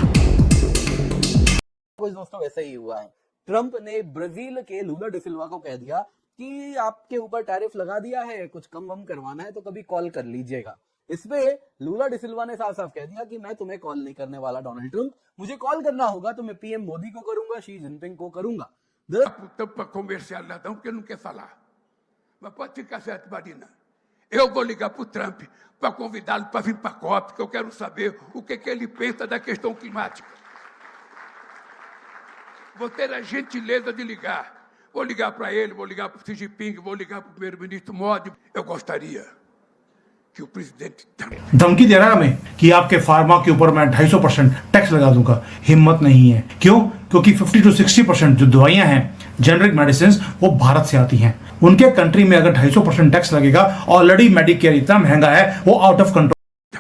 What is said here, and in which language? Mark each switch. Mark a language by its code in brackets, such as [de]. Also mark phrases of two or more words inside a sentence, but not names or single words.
[hi] कुछ दोस्तों वैसे ही हुआ है। ट्रंप ने ब्राजील के लूला डी सिल्वा को कह दिया कि आपके ऊपर टैरिफ लगा दिया है, कुछ कम वम करवाना है तो कभी कॉल कर लीजिएगा। इस पे लूला डी सिल्वा ने साफ साफ कह दिया कि मैं तुम्हें कॉल नहीं करने वाला डोनाल्ड ट्रंप, मुझे कॉल करना होगा तो मैं पीएम मोदी को करूंगा, शी जिनपिंग को करूंगा। [pt] Para conversar ladrão, porque não quer falar. Mas pode ficar certo, Marina. Eu vou ligar para o Trump para convidá-lo para vir para a COP, que eu quero saber o que ele pensa da questão climática. Vou ter a gentileza de ligar. Vou ligar para ele, vou ligar para o Xi Jinping, vou ligar para o primeiro-ministro Modi. Eu gostaria que o presidente Trump... [hi] धमकी दे रहा है हमें कि आपके फार्मा के ऊपर मैं 250% टैक्स लगा दूंगा। हिम्मत नहीं है। क्यों? क्योंकि 50 to 60% जो दवाइयां हैं, [en] generic medicine, [hi] वो भारत से आती हैं। उनके कंट्री में अगर 250% टैक्स लगेगा, ऑलरेडी मेडिकेयर इतना महंगा है, वो [en] out of control.